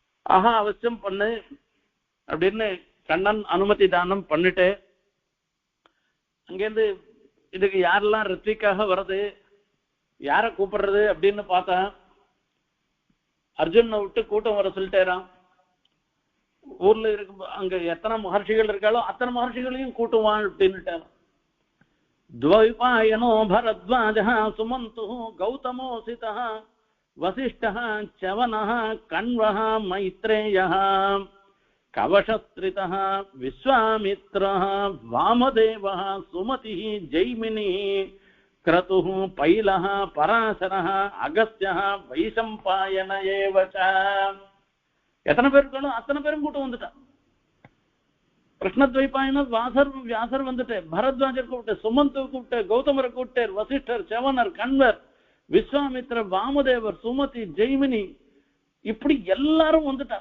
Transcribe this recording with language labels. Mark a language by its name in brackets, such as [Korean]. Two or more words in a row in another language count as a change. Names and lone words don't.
[Tamil] ஆஹா அவசியம் பண்ணு அப்படின்னு கண்ணன் அனுமதி தானம் பண்ணிட்டு அங்கேருந்து இதுக்கு யாரெல்லாம் ரித்விக்காக வர்றது, யார கூப்பிடுறது அப்படின்னு பார்த்தா அர்ஜுனை விட்டு கூட்டம் வர சொல்லிட்டேரான். ஊர்ல இருக்கு அங்க எத்தனை மகர்ஷிகள் இருக்காளோ அத்தனை மகர்ஷிகளையும் கூட்டுவான் அப்படின்னுட்டார். [Sanskrit] द्वैपायनो भरद्वाजः सुमन्तुः गौतमोऽसितः वसिष्ठः च्यवनः कण्वः मैत्रेयः कवशस्त्रितः विश्वामित्रः वामदेवः सुमतिः जैमिनिः क्रतुः पैलः पराशरः अगस्त्यः वैशम्पायन एव च. [Tamil] எத்தனை பேர் இருக்காலும் அத்தனை பேரும் கூட்டம் வந்துட்டா. கிருஷ்ணத்வைபாயனர் வியாசர் வந்துட்டு, பரத்வாஜர் கூப்பிட்டு, சுமந்து கூப்பிட்டு, கௌதமரை கூப்பிட்டார், வசிஷ்டர், செவனர், கண்வர், விஸ்வாமித்திரர், வாமதேவர், சுமதி, ஜெய்மினி, இப்படி எல்லாரும் வந்துட்டார்.